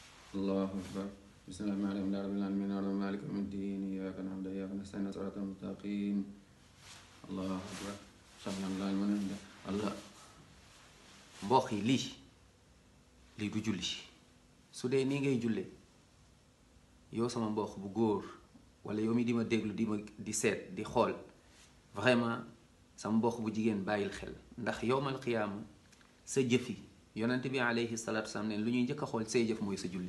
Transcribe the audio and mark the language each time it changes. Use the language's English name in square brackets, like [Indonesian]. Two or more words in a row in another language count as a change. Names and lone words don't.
[Arabic] الله أكبر. بسم الله الرحمن الرحيم. رب العالمين الرحمن مالك يوم الدين إياك نعبد وإياك نستعين صراط المستقيم. الله أكبر. صلى الله عليه وسلم. [Wolof] Allah mbokk yi lii du julli su dee nii ngay julle yow sama mbokk bu góor wala yow mi di ma déglu di seet di xool vraiment sama mbokk bu jigéen bàyyil xel ndax [Arabic] يوم القيامة [Wolof] sa jëf yi yonent bi [Arabic] عليه الصلاة والسلام [Wolof] ne lu ñuy njëkk a xool say jëf mooy sa julli.